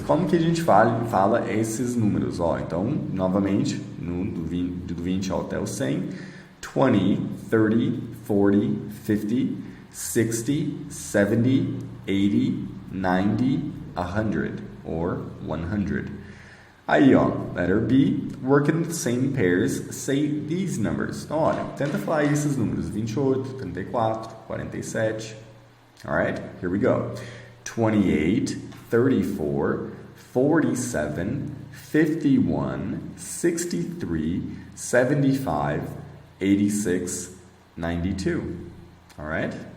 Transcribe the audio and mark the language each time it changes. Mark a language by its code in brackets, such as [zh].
[pt] Como que a gente fala esses números? Ó, então, novamente, do 20 até o 100, 20, 30, 40, 50, 60, 70, 80, 90, 100, [en] or 100. [pt] Aí, ó, [en] letter B, work in the same pairs, say these numbers. [pt] Então, olha, tenta falar aí esses números, 28, 34, 47. [en] Alright, here we go. 28, 34, 47, 51, 63, 75, 86, 92. Alright?